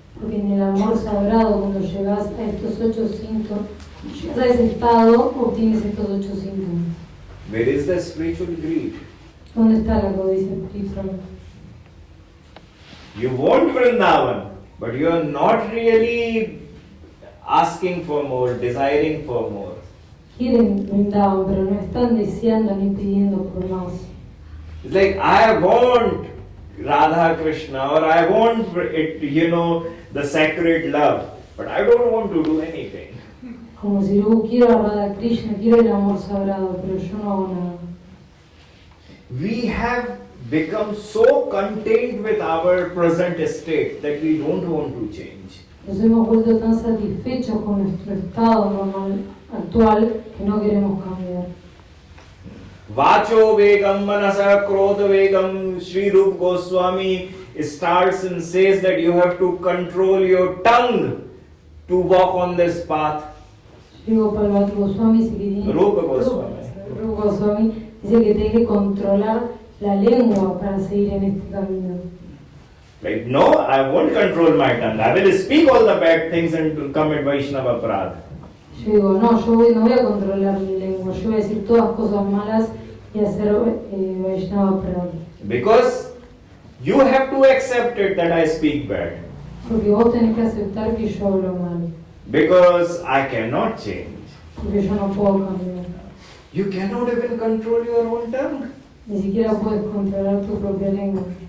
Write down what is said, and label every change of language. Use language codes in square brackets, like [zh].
[es] Porque en el amor sagrado, cuando llegas a estos 8 síntomas, llegas a ese estado, obtienes estos 8 síntomas. [en] Where is the spiritual greed? [es] ¿Dónde está la codicia espiritual? [en] You want Vrindavan, but you are not really asking for more, desiring for more. [es] Quieren Vrindavan, pero no están deseando ni pidiendo por más. [en] It's like, I want Radha Krishna, or I want it, the sacred love, but I don't want to do anything. [es] Como si yo quiero a Radha Krishna, quiero el amor sagrado, pero yo no hago nada. [en] We have become so content with our present state that we don't want to change. [es] Nos hemos vuelto tan satisfechos con nuestro estado normal actual que no queremos cambiar. [sa] Vacho Vegam Manasa Krodha Vegam. [en] Sri Rupa Goswami starts and says that you have to control your tongue to walk on this path. [es] Shri Gopal Bhatta Goswami dice que tiene Rupa Goswami dice que tiene que controlar la lengua para seguir en este camino. [en] Like, no, I won't control my tongue. I will speak all the bad things and commit Vaishnava Aparadha. [es] Yo digo, no voy a controlar mi lengua, yo voy a decir todas cosas malas y hacer Vaishnava Aparadha. [en] Because you have to accept it that I speak bad. [es] Porque vos tenés que aceptar que yo hablo mal. [en] Because I cannot change. [es] Porque yo no puedo cambiar. [en] You cannot even control your own tongue. [es] Ni siquiera puedes controlar tu propia lengua.